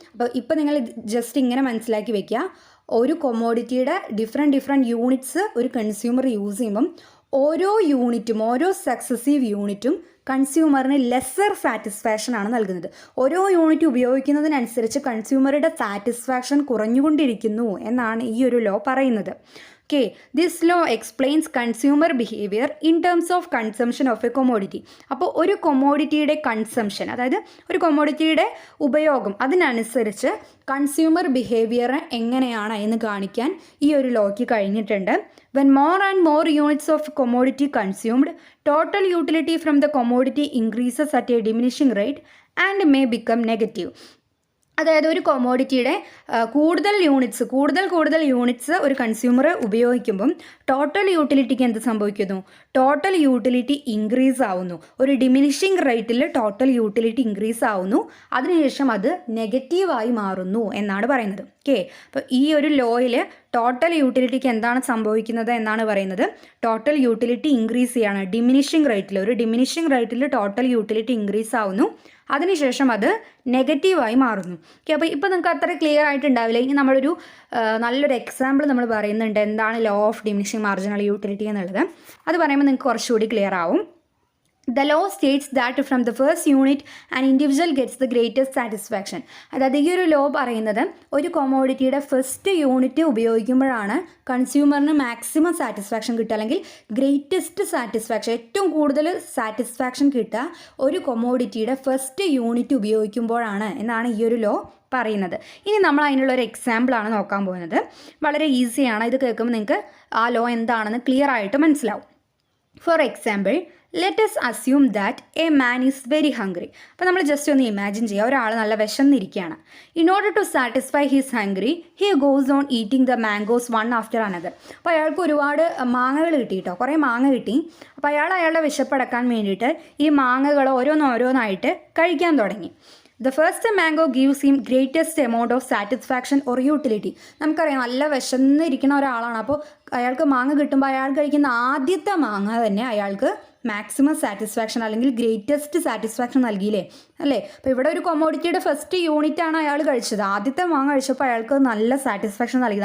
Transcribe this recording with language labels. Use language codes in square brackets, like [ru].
[ml] അപ്പോൾ ഇപ്പോൾ നിങ്ങൾ ജസ്റ്റ് ഇങ്ങനെ മനസ്സിലാക്കി വെക്കുക, ഒരു കൊമോഡിറ്റിയുടെ ഡിഫറെൻറ്റ് യൂണിറ്റ്സ് ഒരു കൺസ്യൂമർ യൂസ് ചെയ്യുമ്പം ഓരോ യൂണിറ്റും, ഓരോ സക്സസീവ് യൂണിറ്റും കൺസ്യൂമറിന് ലെസ്സർ സാറ്റിസ്ഫാക്ഷൻ ആണ് നൽകുന്നത്. ഓരോ യൂണിറ്റ് ഉപയോഗിക്കുന്നതിനനുസരിച്ച് കൺസ്യൂമറുടെ സാറ്റിസ്ഫാക്ഷൻ കുറഞ്ഞുകൊണ്ടിരിക്കുന്നു എന്നാണ് ഈ ഒരു ലോ പറയുന്നത്. [en] Okay, this law explains consumer behavior in terms of consumption of a commodity. [ml] അപ്പോൾ ഒരു കൊമോഡിറ്റിയുടെ കൺസംഷൻ, അതായത് ഒരു കൊമോഡിറ്റിയുടെ ഉപയോഗം, അതിനനുസരിച്ച് കൺസ്യൂമർ ബിഹേവിയർ എങ്ങനെയാണ് എന്ന് കാണിക്കാൻ ഈ ഒരു ലോയ്ക്ക് കഴിഞ്ഞിട്ടുണ്ട്. [en] When more and more units of commodity consumed, total utility from the commodity increases at a diminishing rate [ml] and may become negative. അതായത് ഒരു കൊമോഡിറ്റിയുടെ കൂടുതൽ യൂണിറ്റ്സ് ഒരു കൺസ്യൂമർ ഉപയോഗിക്കുമ്പം ടോട്ടൽ യൂട്ടിലിറ്റിക്ക് എന്ത് സംഭവിക്കുന്നു? ടോട്ടൽ യൂട്ടിലിറ്റി ഇൻക്രീസ് ആവുന്നു. ഒരു ഡിമിനിഷിങ് റേറ്റിൽ ടോട്ടൽ യൂട്ടിലിറ്റി ഇൻക്രീസ് ആവുന്നു. അതിനുശേഷം അത് നെഗറ്റീവായി മാറുന്നു എന്നാണ് പറയുന്നത്. ഓക്കെ, അപ്പോൾ ഈ ഒരു ലോയിൽ ടോട്ടൽ യൂട്ടിലിറ്റിക്ക് എന്താണ് സംഭവിക്കുന്നത് എന്നാണ് പറയുന്നത്. ടോട്ടൽ യൂട്ടിലിറ്റി ഇൻക്രീസ് ചെയ്യാണ് ഡിമിനിഷിങ് റേറ്റിൽ ടോട്ടൽ യൂട്ടിലിറ്റി ഇൻക്രീസ് ആവുന്നു. അതിനുശേഷം അത് നെഗറ്റീവായി മാറുന്നു. ഓക്കെ, അപ്പോൾ ഇപ്പോൾ നിങ്ങൾക്ക് അത്ര ക്ലിയർ ആയിട്ടുണ്ടാവില്ല. ഇനി നമ്മളൊരു നല്ലൊരു എക്സാമ്പിൾ നമ്മൾ പറയുന്നുണ്ട് എന്താണ് law of diminishing marginal utility എന്നുള്ളത്. അത് പറയുമ്പോൾ നിങ്ങൾക്ക് കുറച്ചുകൂടി ക്ലിയർ ആവും. [en] The law states that from the first unit an individual gets the greatest satisfaction. [ml] അതായത് ഈ ഒരു ലോ പറയുന്നത് ഒരു കൊമോഡിറ്റിയുടെ ഫസ്റ്റ് യൂണിറ്റ് ഉപയോഗിക്കുമ്പോഴാണ് കൺസ്യൂമറിന് മാക്സിമം സാറ്റിസ്ഫാക്ഷൻ കിട്ടുക, അല്ലെങ്കിൽ ഗ്രേറ്റസ്റ്റ് സാറ്റിസ്ഫാക്ഷൻ, ഏറ്റവും കൂടുതൽ സാറ്റിസ്ഫാക്ഷൻ കിട്ടുക ഒരു കൊമോഡിറ്റിയുടെ ഫസ്റ്റ് യൂണിറ്റ് ഉപയോഗിക്കുമ്പോഴാണ് എന്നാണ് ഈ ഒരു ലോ പറയുന്നത്. ഇനി നമ്മൾ അതിനുള്ളൊരു എക്സാമ്പിളാണ് നോക്കാൻ പോകുന്നത്. വളരെ ഈസിയാണ്. ഇത് കേൾക്കുമ്പോൾ നിങ്ങൾക്ക് ആ ലോ എന്താണെന്ന് ക്ലിയർ ആയിട്ട് മനസ്സിലാവും. For example, let [en] us assume that a man is very hungry. [ml] അപ്പോൾ നമ്മൾ ജസ്റ്റ് ഒന്ന് ഇമാജിൻ ചെയ്യുക, ഒരാൾ നല്ല വിശന്നിരിക്കുകയാണ്. [en] In order to satisfy his hungry he goes on eating the mangoes one after another. [ml] അപ്പോൾ അയാൾക്ക് ഒരുപാട് മാങ്ങകൾ കിട്ടി കേട്ടോ, കുറേ മാങ്ങ കിട്ടി. അപ്പോൾ അയാളുടെ വിശപ്പടക്കാൻ വേണ്ടിയിട്ട് ഈ മാങ്ങകൾ ഓരോന്നായിട്ട് കഴിക്കാൻ തുടങ്ങി. [en] The first mango gives him greatest amount of satisfaction or utility. [ml] നമുക്കറിയാം നല്ല വിശന്നിരിക്കുന്ന ഒരാളാണ്. അപ്പോൾ അയാൾക്ക് മാങ്ങ കിട്ടുമ്പോൾ അയാൾ കഴിക്കുന്ന ആദ്യത്തെ മാങ്ങ തന്നെ അയാൾക്ക് മാക്സിമം സാറ്റിസ്ഫാക്ഷൻ അല്ലെങ്കിൽ ഗ്രേറ്റസ്റ്റ് സാറ്റിസ്ഫാക്ഷൻ നൽകിയില്ലേ അല്ലേ? അപ്പോൾ ഇവിടെ ഒരു കൊമോഡിറ്റിയുടെ ഫസ്റ്റ് യൂണിറ്റാണ് അയാൾ കഴിച്ചത്. ആദ്യത്തെ മാങ്ങ കഴിച്ചപ്പോൾ അയാൾക്ക് നല്ല സാറ്റിസ്ഫാക്ഷൻ നൽകി.